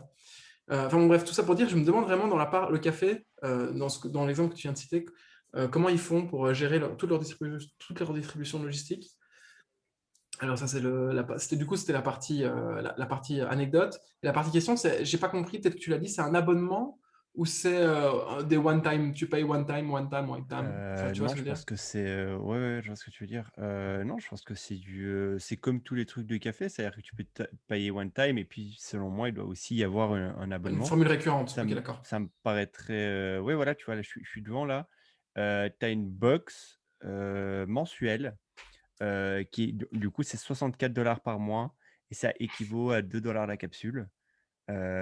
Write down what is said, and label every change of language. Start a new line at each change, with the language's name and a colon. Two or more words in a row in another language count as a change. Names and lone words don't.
French: Enfin bon, bref, tout ça pour dire, je me demande vraiment dans le café, dans l'exemple que tu viens de citer, comment ils font pour gérer toute leur distribution logistique. Alors ça c'est c'était du coup c'était la partie anecdote. Et la partie question, c'est, j'ai pas compris, peut-être que tu l'as dit, c'est un abonnement ou c'est des
English: one time,
French: tu payes
English: one time, one time, one time.
French: Enfin, tu vois ce Non, que je je veux dire? pense que c'est, ouais, ouais, je vois ce que tu veux dire. Non, je pense que c'est comme tous les trucs de café, c'est-à-dire que tu peux payer
English: one time
French: et puis selon moi, il doit aussi y avoir un Une abonnement. formule récurrente. Ça Ok, me d'accord. ça me paraîtrait, ouais, voilà, tu vois, là, je suis devant là. Tu as une box, mensuelle, qui est du coup, c'est 64 $ par mois et ça équivaut à 2 $ la capsule.